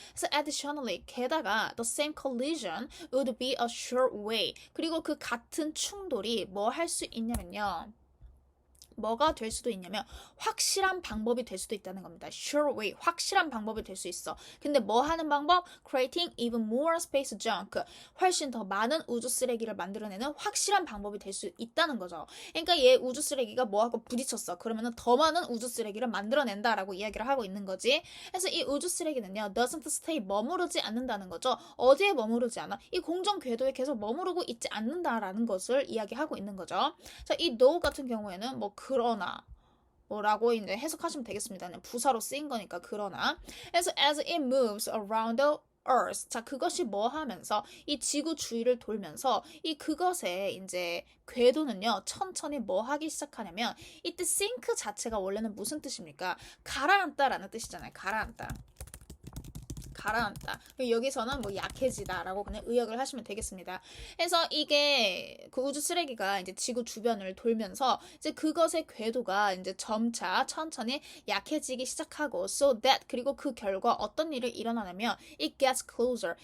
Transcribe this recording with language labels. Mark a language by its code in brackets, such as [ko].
[ko] 그래서 [en] additionally [ko] 게다가 [en] the same collision would be a sure way [ko] 그리고 그 같은 충돌이 뭐 할 수 있냐면요. 뭐가 될 수도 있냐면 확실한 방법이 될 수도 있다는 겁니다. [en] Sure way, [ko] 확실한 방법이 될 수 있어. 근데 뭐 하는 방법? [en] Creating even more space junk. [ko] 훨씬 더 많은 우주 쓰레기를 만들어내는 확실한 방법이 될 수 있다는 거죠. 그러니까 얘 우주 쓰레기가 뭐하고 부딪혔어. 그러면 더 많은 우주 쓰레기를 만들어낸다라고 이야기를 하고 있는 거지. 그래서 이 우주 쓰레기는요, [en] doesn't stay, [ko] 머무르지 않는다는 거죠. 어디에 머무르지 않아? 이 공정 궤도에 계속 머무르고 있지 않는다라는 것을 이야기하고 있는 거죠. 자, 이 no 같은 경우에는 뭐 그러나 뭐라고 이제 해석하시면 되겠습니다. 그냥 부사로 쓰인 거니까 그러나. 그래서 [en] as it moves around the Earth. [ko] 자, 그것이 뭐 하면서 이 지구 주위를 돌면서 이 그것의 이제 궤도는요 천천히 뭐 하기 시작하냐면 이때 sink 자체가 원래는 무슨 뜻입니까? 가라앉다라는 뜻이잖아요. 가라앉다. 가라앉다. 여기서는 뭐 약해지다라고 그냥 의역을 하시면 되겠습니다. 그래서 이게 그 우주 쓰레기가 이제 지구 주변을 돌면서 이제 그것의 궤도가 이제 점차 천천히 약해지기 시작하고 [en] so that [ko] 그리고 그 결과 어떤 일이 일어나냐면 [en] it gets closer.